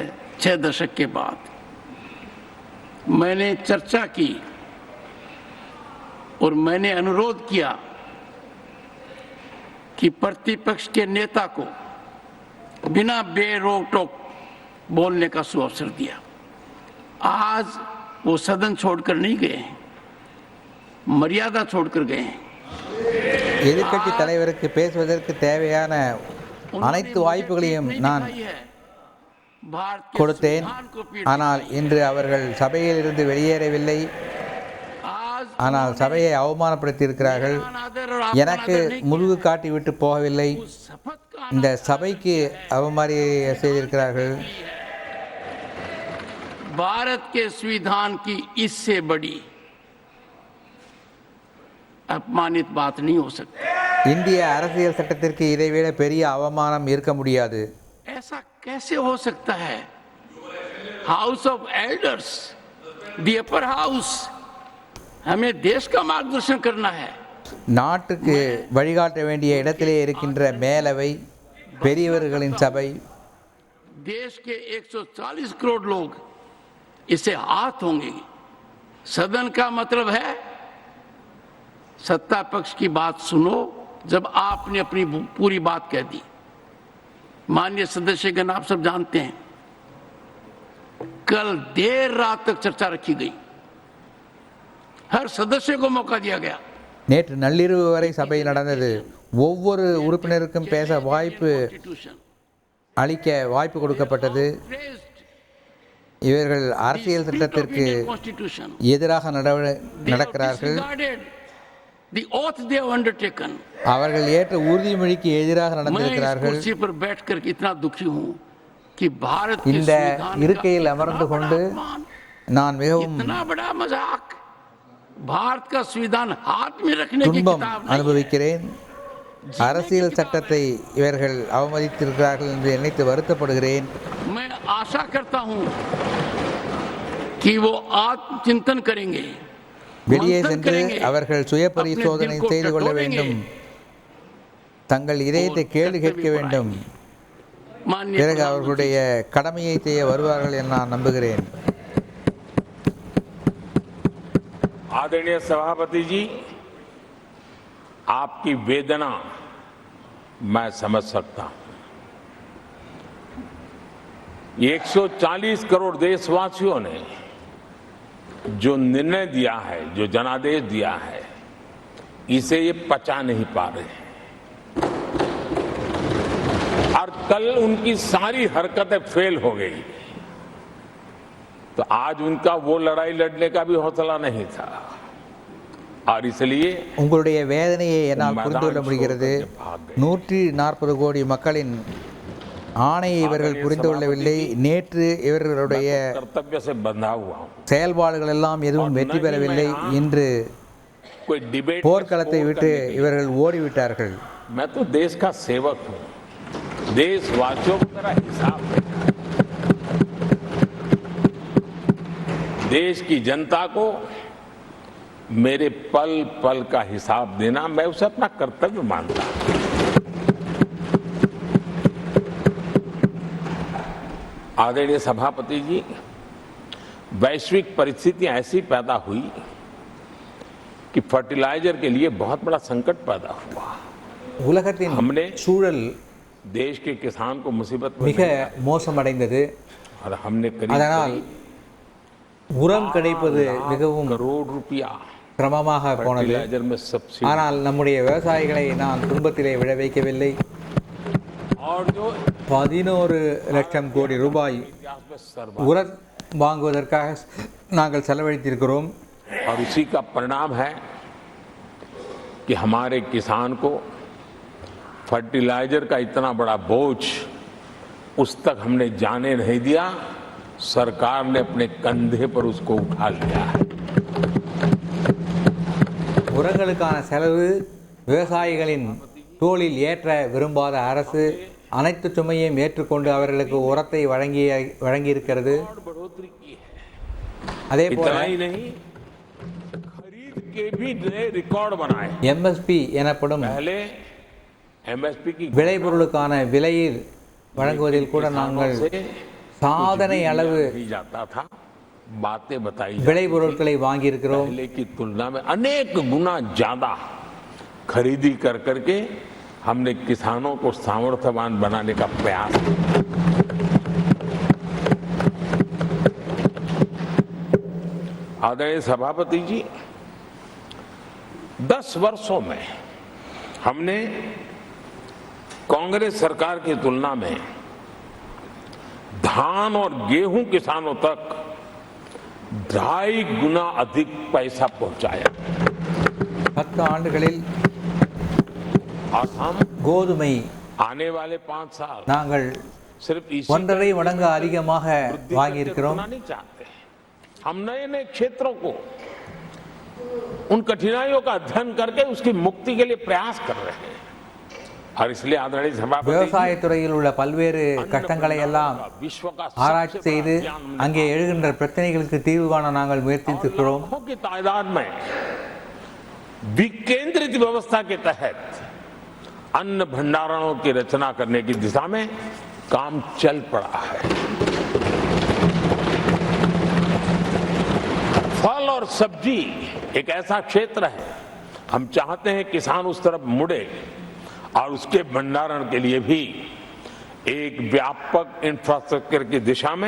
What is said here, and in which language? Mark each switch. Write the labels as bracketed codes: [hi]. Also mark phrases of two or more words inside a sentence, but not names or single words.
[hi] 6 दशक के बाद मैंने चर्चा की और मैंने अनुरोध किया कि प्रतिपक्ष के नेता को बिना बेरोक टोक बोलने का सुअवसर दिया। आज वो सदन छोड़कर नहीं गए हैं, मर्यादा छोड़कर गए हैं। [ta] எதிர்க்கட்சி தலைவருக்கு பேசுவதற்கு தேவையான அனைத்து வாய்ப்புகளையும் நான் கொடுத்தேன். ஆனால் இன்று அவர்கள் சபையில் இருந்து வெளியேறவில்லை. ஆனால் சபையை அவமானப்படுத்தி இருக்கிறார்கள். எனக்கு முதுகு காட்டிவிட்டு போகவில்லை. இந்த சபைக்கு அவமரியாதை செய்திருக்கிறார்கள். [hi] भारत के संविधान की इससे बड़ी अपमानित बात नहीं हो सकती। [ta] இந்திய அரசியல் சட்டத்திற்கு இதைவிட பெரிய அவமானம் இருக்க முடியாது. [hi] ऐसा कैसे हो सकता है? [en] House of Elders, the Upper House, [hi] हमें देश का मार्गदर्शन करना है। [ta] நாட்டுக்கு வழிகாட்ட வேண்டிய இடத்திலே இருக்கின்ற மேலவை, பெரியவர்களின் சபை, [hi] देश के 140 करोड़ लोग इससे हाथ होंगे। सदन का मतलब है सत्ता पक्ष की बात सुनो जब आपने अपनी पूरी बात कह दी। माननीय सदस्यगण, आप सब जानते हैं कल देर रात तक चर्चा रखी गई, हर सदस्य को मौका दिया गया। [ta] நேற்று நள்ளிரவு வரை சபை நடந்தது. ஒவ்வொரு உறுப்பினருக்கும் பேச வாய்ப்பு அளிக்க வாய்ப்பு கொடுக்கப்பட்டது. இவர்கள் அரசியல் சட்டத்திற்கு எதிராக நடக்கிறார்கள். [en] the oath they have undertaken. [ta] அவர்கள் ஏற்ற உறுதிமொழிக்கு எதிராக [hi] मैं इस [ta] நடந்திருக்கிறார்கள். [hi] कुर्सी पर बैठकर इतना दुखी हूँ कि भारत के [ta] இந்த [hi] संविधान [ta] இருக்கையில் [hi] का [ta] அமர்ந்து [hi] इतना [ta] கொண்டு [hi] बड़ा अपमान, [ta] நான் मिகவும் [hi] इतना बड़ा मजाक, भारत का संविधान हाथ में रखने की [ta] துன்பம் [hi] किताब नहीं है। [ta] அனுபவிக்கிறேன். அரசியல் சட்டத்தை இவர்கள் அவமதித்திருக்கிறார்கள் என்று நினைத்து வருத்தப்படுகிறேன். [hi] मैं आशा करता हूं कि वो आत्मचिंतन करेंगे, [ta] வெளியே [hi] मंथन [ta] சென்று [hi] करेंगे, [ta] அவர்கள் சுய பரிசோதனை [hi] अपने दिल को [ta] செய்து கொள்ள [hi] टटोलेंगे। [ta] வேண்டும். தங்கள் இதயத்தை கேள்வி கேட்க வேண்டும். [hi] माननीय [ta] பிறகு [hi] प्रधानमंत्री, [ta] அவர்களுடைய கடமையை செய்ய வருவார்கள் என நான் நம்புகிறேன். [hi] आदरणीय सभापति जी, आपकी वेदना मैं समझ सकता हूं। 140 करोड़ देशवासियों ने जो निर्णय दिया है, जो जनादेश दिया है, इसे ये पचा नहीं पा रहे हैं और कल उनकी सारी हरकतें फेल हो गई, तो आज उनका वो लड़ाई लड़ने का भी हौसला नहीं था और इसलिए [ta] உங்களுடைய வேதனையை என்னால் புரிந்து கொள்ள முடிகிறது. 140 கோடி மக்களின் ஆணையை இவர்கள் புரிந்து கொள்ளவில்லை. நேற்று இவர்களுடைய [hi] कर्तव्य से बंधा हुआ हूं। [ta] செயல்பாடுகள் எல்லாம் எதுவும் வெற்றி பெறவில்லை. இன்று [hi] कोई डिबेट [ta] போர்க்களத்தை விட்டு இவர்கள் ஓடிவிட்டார்கள். [hi] मैं तो देश का सेवक हूं, देशवासियों को मेरा हिसाब है। देश की जनता को मेरे पल पल का हिसाब देना, मैं उसे अपना कर्तव्य मानता हूं। आदरणीय सभापति जी, वैश्विक परिस्थितियां ऐसी पैदा हुई कि फर्टिलाइजर के लिए बहुत बड़ा संकट पैदा हुआ। [ta] உலகத்தின் [hi] हमने [ta] சூழல் [hi] देश के किसान को मुसीबत में [ta] மிக மோசமடைந்தது. [hi] और हमने [ta] அதனால் உரம் கிடைப்பது மிகவும் [hi] करोड़ रुपया [ta] சிரமமாக போனது. [hi] फर्टिलाइजर में सब्सिडी [ta] ஆனால் நம்முடைய விவசாயிகளை நான் துன்பத்திலே விழ வைக்கவில்லை. [hi] और जो [ta] 11 லட்சம் கோடி ரூபாய் [hi] इतिहास में सर्व [ta] உரம் வாங்குவதற்காக நாங்கள் செலவழித்திருக்கிறோம். [hi] और उसी का परिणाम है कि हमारे किसान को फर्टिलाइजर का इतना बड़ा बोझ उस तक हमने जाने नहीं दिया। सरकार ने अपने कंधे पर उसको उठा लिया है। [ta] உரங்களுக்கான செலவு விவசாயிகளின் தோளில் ஏற்ற விரும்பாத அரசு அனைத்து சுமையையும் ஏற்றுக்கொண்டு அவர்களுக்கு உரத்தை வழங்கியிருக்கிறது. [hi] बढ़ोतरी की है। [ta] அதே போல [hi] इतना ही नहीं, खरीद के भी नए रिकॉर्ड बनाए। [ta] எம்எஸ்பி எனப்படும் [hi] पहले एमएसपी की [ta] விளைபொருளுக்கான விலையில் வழங்குவதில் கூட நாங்கள் சாதனை அளவு [hi] ही जाता था, बातें बताई [ta] விளைபொருட்களை வாங்கியிருக்கிறோம். [hi] पहले की तुलना में अनेक गुना ज्यादा खरीदी कर करके हमने किसानों को सामर्थ्यवान बनाने का प्रयास किया। आदरणीय सभापति जी, 10 वर्षों में हमने कांग्रेस सरकार की तुलना में धान और गेहूं किसानों तक 2.5 गुना अधिक पैसा पहुंचाया। [ta] 10 ஆண்டுகளில் [hi] और हम [ta] கோதுமை [hi] आने वाले 5 साल [ta] நாங்கள் [hi] सिर्फ इसी [ta] 1.5 மடங்கு அதிகமாக வாங்கியிருக்கிறோம். [hi] नहीं चाहते। हम नए नए क्षेत्रों को, उन कठिनाइयों का अध्ययन करके उसकी मुक्ति के लिए प्रयास कर रहे हैं और इसलिए आदरणीय सभापति [ta] விவசாயத்துறையில் உள்ள பல்வேறு கஷ்டங்களை எல்லாம் [hi] विश्व का [ta] ஆராய்ச்சி செய்து அங்கே எழுகின்ற பிரச்சனைகளுக்கு தீர்வு காண நாங்கள் முயற்சித்திருக்கிறோம். [hi] लाखों की तादाद में विकेंद्रित व्यवस्था के तहत अन्न भंडारणों की रचना करने की दिशा में काम चल पड़ा है। फल और सब्जी एक ऐसा क्षेत्र है, हम चाहते हैं किसान उस तरफ मुड़े और उसके भंडारण के लिए भी एक व्यापक इंफ्रास्ट्रक्चर की दिशा में